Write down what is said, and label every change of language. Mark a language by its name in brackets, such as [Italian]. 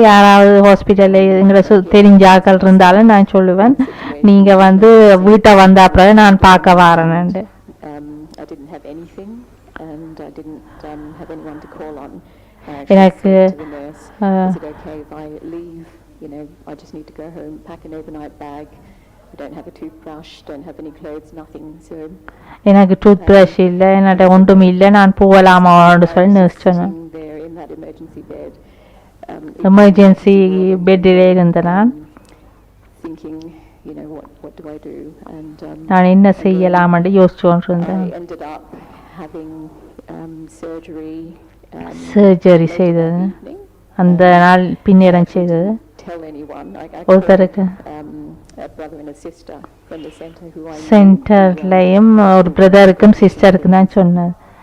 [Tamil] யாராவது ஹாஸ்பிட்டலில் எங்களை தெரிஞ்ச ஆக்கள் இருந்தாலும் நான் சொல்லுவேன், நீங்கள் வந்து வீட்டை வந்த அப்புறம் நான் பார்க்க வரேன்னு. [English] I didn't have anything and I didn't have anyone to call on. [Tamil] எனக்கு [English] To the nurse, is it okay if I leave? I just need to go home, pack an overnight bag. I don't have a toothbrush, don't have any clothes, nothing. So [Tamil] எனக்கு tooth brush இல்லை, என்னட்ட ஒன்றும் இல்லை, நான் போகலாமான்னு சொல்லி nurse சொன்னேன். [English] there in that emergency bed, [Tamil] emergency பெட்டில் இருந்தேன் நான். [English] thinking, what do I do? And [Tamil] நான் என்ன செய்யலாம்னு யோசிச்சு கொண்டிருந்தேன். [English] I ended up having surgery. [Tamil] Surgery செய்தது அந்த நாள் பின்னேறம் செய்தது. [English] Tell anyone. [Tamil] ஒருத்தருக்கு [English] A brother and a sister from the center who I [Tamil] சென்டர்லையும் ஒரு பிரதருக்கும் சிஸ்டருக்கும் தான் சொன்னேன்.